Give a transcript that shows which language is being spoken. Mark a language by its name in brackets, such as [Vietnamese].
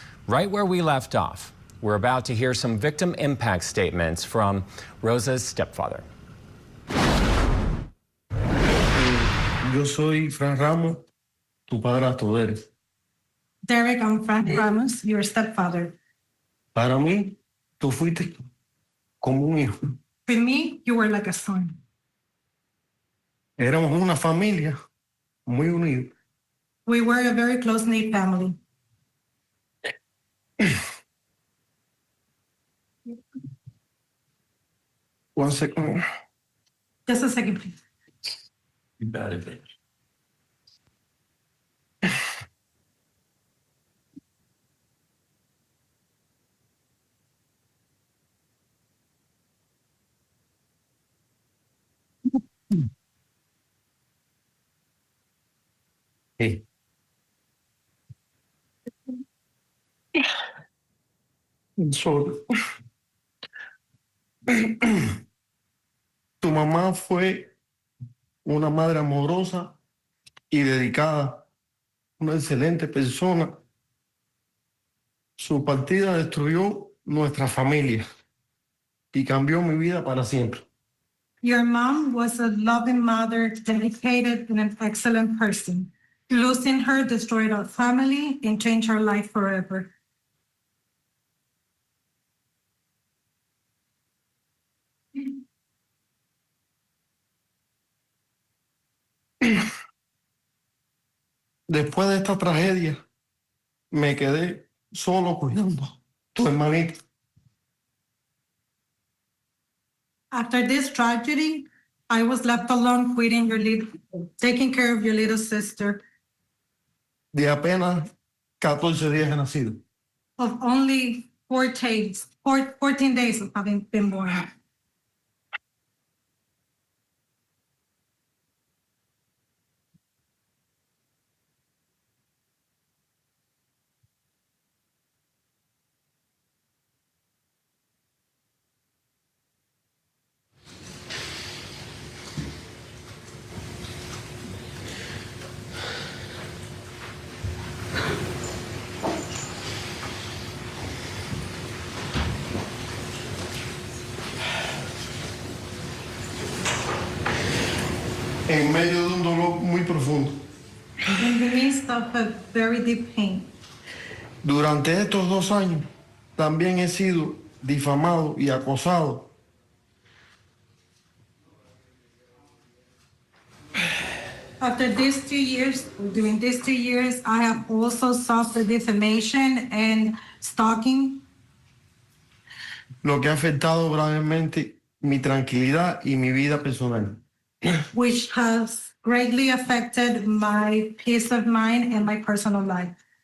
[English] Right where we left off, we're about to hear some victim impact statements from Rosa's stepfather. [Spanish] Yo soy Fran Ramos, tu padrastro, Derek. [English] Derek, I'm Frank Ramos, your stepfather. [Spanish] Para mí, tú fuiste como un hijo. [English] For me, you were like a son. [Spanish] Éramos una familia muy unida. [English] We were a very close-knit family. One second. Just a second, please. You got it, bitch. Hey. [Spanish] So, tu mamá fue una madre amorosa y dedicada, una excelente persona. Su partida destruyó nuestra familia y cambió mi vida para siempre. [English] Your mom was a loving mother, dedicated and an excellent person. Losing her destroyed our family and changed our life forever. [Spanish] Después de esta tragedia, me quedé solo cuidando a tu hermanita. [English] After this tragedy, I was left alone taking care of your little sister [Spanish] De apenas 14 días de nacido. [English] of only 14 days of having been born. [Spanish] En medio de un dolor muy profundo. [English] In the midst of a very deep pain. [Spanish] Durante estos 2 años, también he sido difamado y acosado. [English] After these 2 years, during these 2 years, I have also suffered defamation and stalking, [Spanish] Lo que ha afectado gravemente mi tranquilidad y mi vida personal. [English] which has greatly affected my peace of mind and my personal life.